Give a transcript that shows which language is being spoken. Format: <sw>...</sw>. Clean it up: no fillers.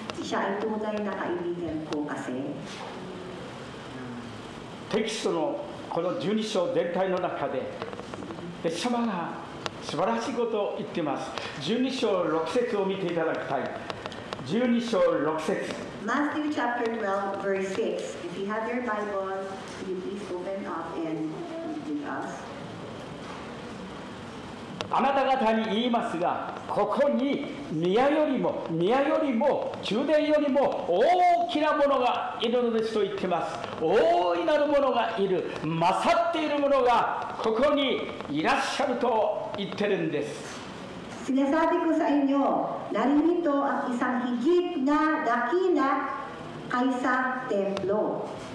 <tl>Siya ay tunay na kaibigan ko kasi.</tl> <ja>テキストのこの12章全体の中で、イエス様が素晴らしいことを言っています。 12章6節を見ていただきたい。 12章6節。</ja> <en>Matthew chapter 12, verse 6. If you have your Bible, will you please open up and read with us?</en> <ja>あなた方に言いますが、ここに宮よりも宮殿よりも大きなものがいるのですと言っています。大いなるものがいる、勝っているものがここにいらっしゃると言ってるんです。</ja> <tl>Sinasabi ko sa inyo, narinito ang isang higit na dakila kaysa templo.</tl>